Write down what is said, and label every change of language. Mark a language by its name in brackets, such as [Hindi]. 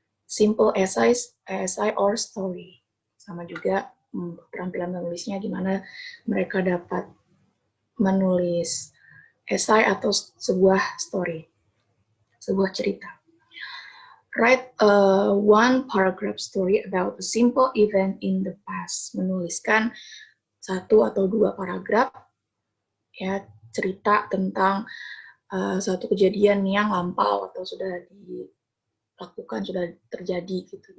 [English] Simple essays, essay or story. [Indonesian] Sama juga keterampilan menulisnya gimana mereka dapat menulis esai atau sebuah story, sebuah cerita. [English] Write a one paragraph story about a simple event in the past. [Indonesian] Menuliskan 1 atau 2 paragraf ya, cerita tentang suatu kejadian yang lampau atau sudah dilakukan, sudah terjadi gitu.